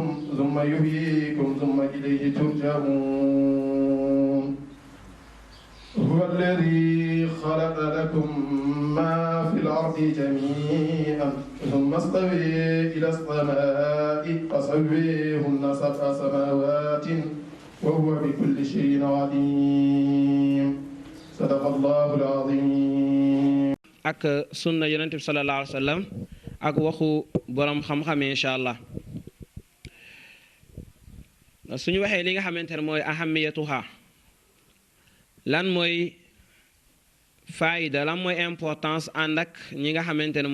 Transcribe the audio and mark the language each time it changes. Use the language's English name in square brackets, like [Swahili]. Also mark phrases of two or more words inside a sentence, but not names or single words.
[Arabic] ثم يحييكم ثم إليه ترجعون هو الذي خلق لكم ما في الأرض جميعا ثم استوى إلى السماء فسويهن سبع سماوات وهو بكل شيء عليم صدق الله العظيم [Wolof] ak sunna yonent bi [Arabic] صلى الله عليه وسلم [Wolof] ak waxu borom xam-xam [Arabic] إن شاء الله [Wolof] suñu waxee li nga xamante ne mooy ahamiyatuha lan mooy faayida lan mooy importance ànd ak ñi nga xamante ne